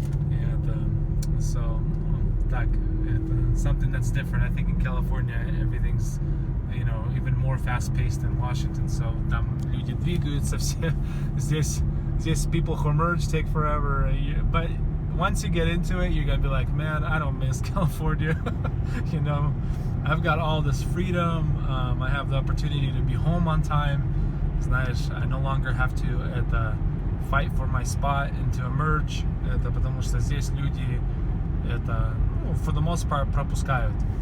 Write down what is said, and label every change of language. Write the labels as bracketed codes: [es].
[en] And so, [ru] так, это [en] something that's different. I think in California everything's, you know, even more fast-paced than Washington. So [ru] там люди двигаются все. Здесь [en] people who merge take forever. But once you get into it, you're gonna be like, man, I don't miss California. You know, I've got all this freedom. I have the opportunity to be home on time. [ru] Знаешь, [en] I no longer have to fight for my spot and to emerge. [ru] Это потому что здесь люди это, [en] for the most part, [ru] пропускают.